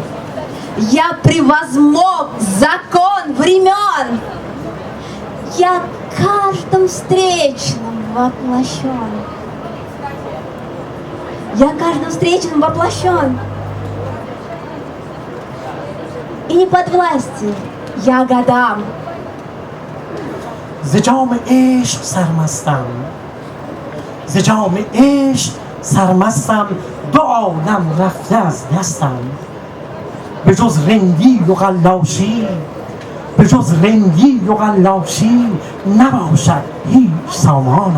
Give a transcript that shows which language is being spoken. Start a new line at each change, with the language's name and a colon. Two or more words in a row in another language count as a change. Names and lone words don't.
Russian: Я превозмог закон времен. Я каждым встречным воплощен. Я каждым встречным воплощен. И не под властью я годам.
Persian: ز جام عشق سرمستم دو عالم رفته از دستم. به جز رندی و قلاشی به جز رندی و قلاشی نباشد هیچ سامانم.